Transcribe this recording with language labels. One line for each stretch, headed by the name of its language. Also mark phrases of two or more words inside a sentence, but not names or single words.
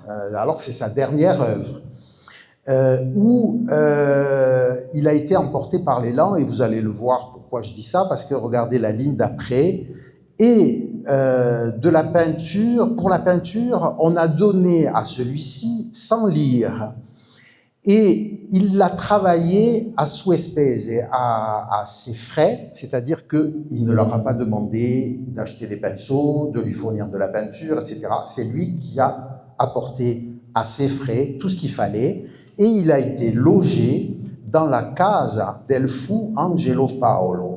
French: Alors, c'est sa dernière œuvre. Où il a été emporté par l'élan, et vous allez le voir pourquoi je dis ça, parce que regardez la ligne d'après, et de la peinture, pour la peinture, on a donné à celui-ci 100 lire, et il l'a travaillé à
Italian: sue spese,
French: à ses frais, c'est-à-dire qu'il ne leur a pas demandé d'acheter des pinceaux, de lui fournir de la peinture, etc. C'est lui qui a apporté à ses frais tout ce qu'il fallait, et il a été logé dans la Casa del Fu Angelo Paolo.